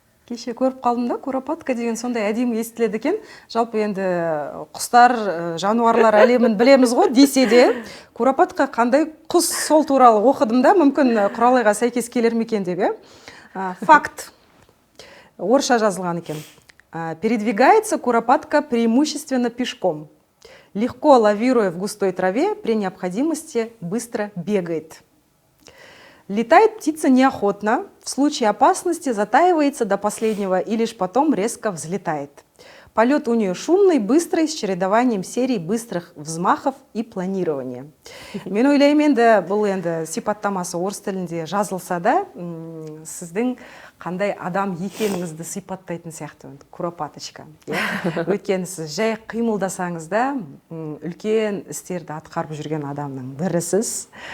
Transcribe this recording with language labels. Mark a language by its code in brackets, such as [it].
[kk] Кеше көріп қалдым да, куропатка деген сондай әдемі естіледі екен. Жалпы енді құстар, жануарлар әлемін білеміз ғой, десе де, куропатка қандай құс, сол туралы оқыдым да, мүмкін Құралайға сәйкес келер ме екен деп. Факт. Орысша жазылған екен. [ru] Передвигается куропатка преимущественно пешком. Легко лавируя в густой траве, при необходимости быстро бегает. Летает птица неохотно, в случае опасности затаивается до последнего и лишь потом резко взлетает. Полет у нее шумный, быстрый, с чередованием серий быстрых взмахов и планирования. [kk] Мен ойлаймын енді бұл енді сипаттамасы орыс тілінде жазылса да, сіздің қандай адам екеніңізді сипаттайтын сияқты, куропаточка. Өйткені сіз жай қимылдасаңыз да, үлкен істерді атқарып жүрген адамның бірісіз.